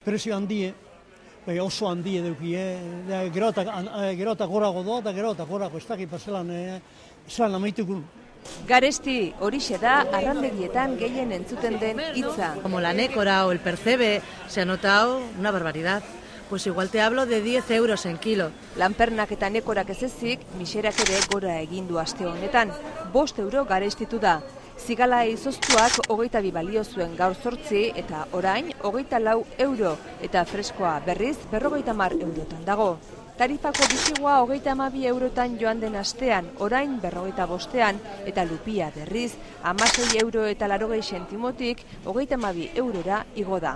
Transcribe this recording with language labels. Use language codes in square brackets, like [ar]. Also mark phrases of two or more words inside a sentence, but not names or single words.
[eu] prezio handie, oso handie duki, gero eta gorago doa, eta gero eta gorago, ez dakit zelan amaitukun. Garesti horixe da arrandegietan gehien entzuten den hitza. [es] Como la nécora o el percebe, se ha notado una barbaridad. Pues igual te hablo de 10 euros en kilo. [eu] Lanpernak eta nekorak ez ezik, miserak ere gora egindu aste honetan. 5 euro garestitu da. Zigala izoztuak 22 balio zuen gaur 8 eta orain 24 euro eta freskoa berriz 50 eurotan dago. Tarifako bisigua 32 eurotan joan den astean, orain 45ean eta lupia berriz 16 euro eta 80 sentimotik 32 eurora igo da.